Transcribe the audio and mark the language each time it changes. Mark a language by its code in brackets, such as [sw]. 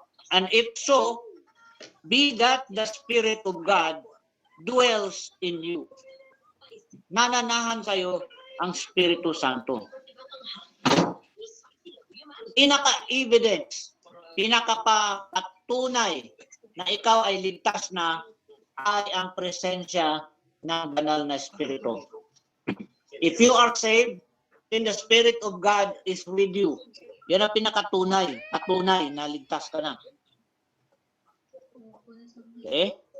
[en] And if so, be that the Spirit of God dwells in you. [tl] Nananahan sa'yo ang Espiritu Santo. Pinaka-evidence, pinaka-patunay na ikaw ay ligtas na ay ang presensya ng banal na Espiritu. [en] If you are saved, then the Spirit of God is with you. [tl] Yan ang pinakatunay, patunay na ligtas ka na. Okay?